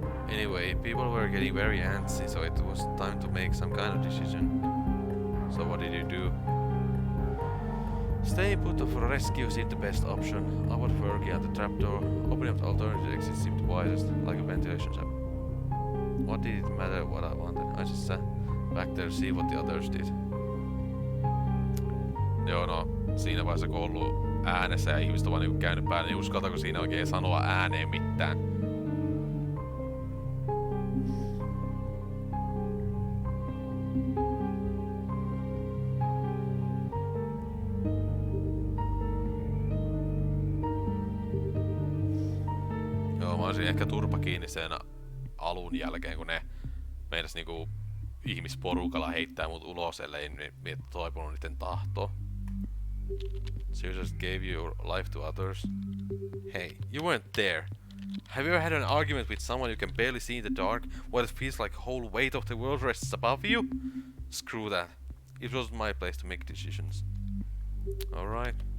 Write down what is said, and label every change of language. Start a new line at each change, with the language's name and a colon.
English: Anyway, people were getting very antsy, so it was time to make some kind of decision. So what did you do? Staying put for rescue seemed the best option. I was working at the trapdoor. Opening up the alternative exit seemed wisest, like a ventilation shaft. What did it matter what I wanted? I just sat back there to see what the others did.
Finnish: Joo, no, siinä vaiheessa kun on ollut äänessä ja ihmiset on vaan niinku käynyt päälle, niin uskaltaako siinä oikein sanoa ääneen mitään? Joo, mä olisin ehkä turpa kiinni sen alun jälkeen, kun ne meinas niinku ihmisporukalla heittää mut ulos, ellei ne toipunut niiden tahtoon.
English: So you just gave your life to others? Hey, you weren't there. Have you ever had an argument with someone you can barely see in the dark, while it feels like the whole weight of the world rests above you? Screw that. It wasn't my place to make decisions. Alright.